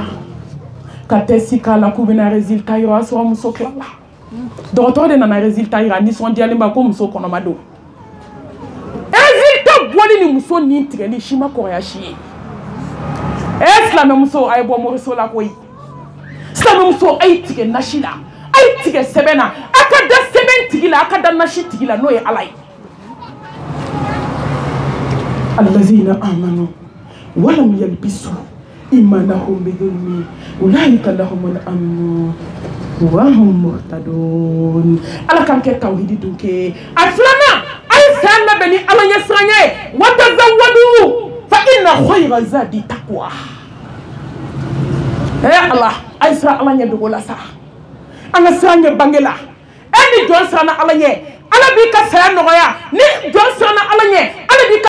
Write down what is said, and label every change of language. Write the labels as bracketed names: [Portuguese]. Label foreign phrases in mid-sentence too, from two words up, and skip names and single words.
[Bambara] ka test k'a la k'u bɛna résultat yira o y'a sɔrɔ muso tilala dɔgɔtɔrɔ de nana résultat yira nisɔndiyalen ba ko muso kɔnɔma don résultat bɔli ni muso ni tigɛli si ma kɔrɔya si ye silamɛmuso a ye bɔ moriso la koyi silamɛmuso a ye tigɛ nasi la a ye tigɛ sɛbɛn na a ka da sɛbɛn tigi la a ka da nasi tigi la n'o ye ala ye [Arabic] الذين آمنوا ولم يلبسوا إيمانهم بظلم أولئك لهم الأمن وهم مهتدون [Bambara] ala kan kɛ tawhidi dun kɛ a filanan a ye san labɛn ni ala ɲɛ siran ye [Arabic] وتزودوا فإن خير الزاد التقوى [Bambara] ala a ye siran ala ɲɛ dogo la sa an ka siran ɲɛ bange la ni jɔn siranna ala ɲɛ ala b'i ka saya nɔgɔya ni jɔn siranna ala ɲɛ ala b'i ka